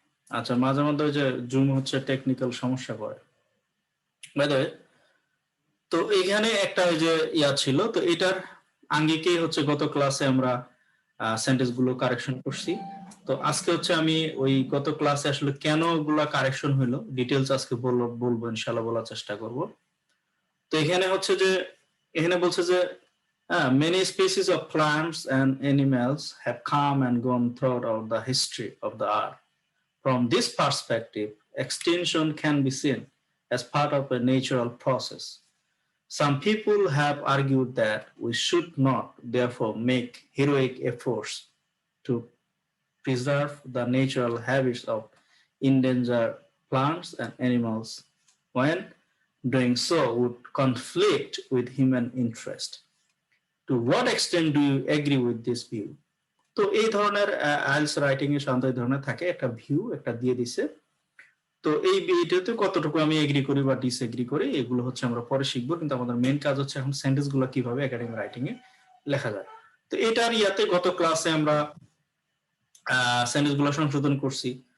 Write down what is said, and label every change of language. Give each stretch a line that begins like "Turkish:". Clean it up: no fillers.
Bangla: আচ্ছা, মাঝে মধ্যে ওই যে জুম হচ্ছে টেকনিক্যাল সমস্যা করে।
English: by the way,
Bangla: তো এখানে একটা ওই যে ছিল, তো এটার আঙ্গিকেই হচ্ছে গত ক্লাসে আমরা সেন্টেন্স গুলো কারেকশন করছি। তো আজকে হচ্ছে আমি ওই গত ক্লাসে আসলে কেন ওগুলা কারেকশন হইলো ডিটেলস আজকে বলবো ইনশাআল্লাহ, বলার চেষ্টা করব। তো এখানে হচ্ছে যে এখানে বলছে যে
English: many species of plants and animals have come and gone throughout the history of the earth. From this perspective, extinction can be seen as part of a natural process. Some people have argued that we should not, therefore, make heroic efforts to preserve the natural habits of endangered plants and animals when doing so would conflict with human interest. To what extent do you agree with this view?
Bangla: তো এই ধরনের IELTS writing এর সাধারণত এই ধরনের থাকে, একটা view একটা দিয়ে দিছে। তো এই এইটাতে কতটুকু আমি এগ্রি করি বা ডিসএগ্রি করি এগুলো হচ্ছে আমরা পরে শিখবো, কিন্তু আমাদের মেইন কাজ হচ্ছে এখন সেন্টেন্স গুলো কিভাবে একাডেমিক রাইটিং এ লেখা যায়। তো এটার ইয়াতে গত ক্লাসে আমরা সেন্টেন্স গুলো সংশোধন করছি।